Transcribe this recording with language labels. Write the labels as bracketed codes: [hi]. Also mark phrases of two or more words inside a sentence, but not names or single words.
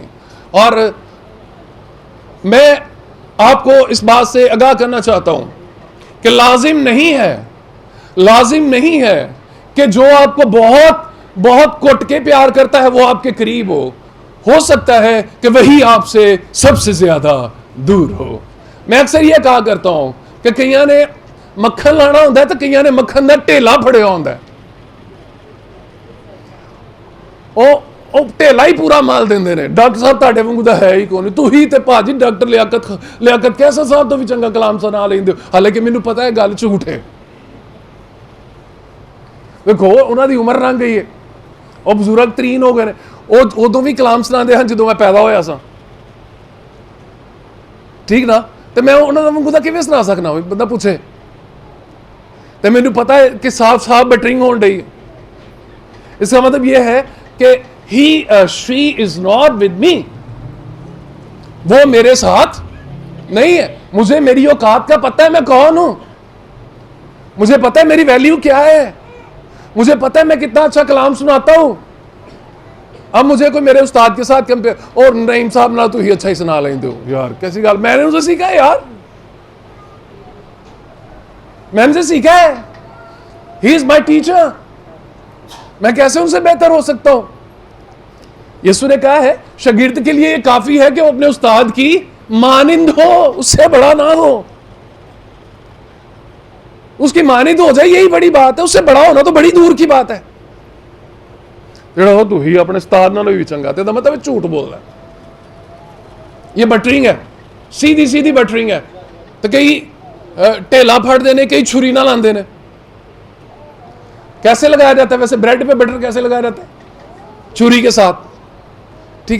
[ur] اور میں آپ کو اس بات سے آگاہ کرنا چاہتا ہوں کہ لازم نہیں ہے کہ جو آپ کو بہت بہت کٹ کے پیار کرتا ہے وہ آپ کے قریب ہو ہو سکتا ہے کہ وہی آپ سے سب سے زیادہ دور ہو. میں اکثر یہ کہا کرتا ہوں [pa] کہ کئیاں نے مکھن لانا ہوتا ہے تو کئیاں نے مکھن دا ٹھیلا پھڑیا ہوتا ہے. وہ ٹھیلا ہی پورا مال دیندے نے. ڈاکٹر صاحب تہاڈے وانگو دا ہے ہی کون, تو ہی تے بھاجی ڈاکٹر لیاقت کیسا صاحب تو بھی چنگا کلام سنا لیندے ہو, حالانکہ مینوں پتہ ہے گل جھوٹ ہے. دیکھو انہاں دی عمر لنگ گئی ہے, وہ بزرگ ترین ہو گئے نے, ادوں بھی کلام سناندے ہن جدوں میں پیدا ہویا سا, ٹھیک نا. تو میں انہاں دا وانگو دا کیویں سنا سکنا, بندہ پوچھے. تو مینوں پتہ ہے کہ صاف صاف بٹرنگ ہون ڈئی. [ur] اس کا مطلب یہ ہے کہ [en] she is not with me, [ur] وہ میرے ساتھ نہیں ہے. مجھے میری اوقات کا پتہ ہے, میں کون ہوں, مجھے پتہ ہے میری ویلیو کیا ہے, مجھے پتہ ہے میں کتنا اچھا کلام سناتا ہوں. اب مجھے کوئی میرے استاد کے ساتھ کمپیئر, اور نعیم صاحب نہ تو ہی اچھا ہی سنا لیں دو یار, [pa] کیسی گل, [ur] میں نے اسے سیکھا ہے یار, میں نے اسے سیکھا ہے, [en] he is my teacher, [ur] میں کیسے ان سے بہتر ہو سکتا ہوں. یسوع نے کہا ہے شاگرد کے لیے یہ کافی ہے کہ وہ اپنے استاد کی مانند ہو, اس سے بڑا نہ ہو, اس کی مانند ہو جائے, یہی بڑی بات ہے. اس سے بڑا ہونا تو بڑی دور کی بات ہے. جڑا ہو تو ہی اپنے [pa] استاد نال بھی چنگا, [ur] تے دا مطلب جھوٹ بول رہا ہے. یہ بٹرنگ ہے, سیدھی سیدھی بٹرنگ ہے. [pa] تو کئی ٹھیلا پھڑ دینے, کئی چھری نہ لاندے نے. [ur] کیسے لگایا جاتا ہے ویسے بریڈ پہ بٹر کیسے لگایا جاتا ہے؟ چھری کے ساتھ, ٹھیک ہے.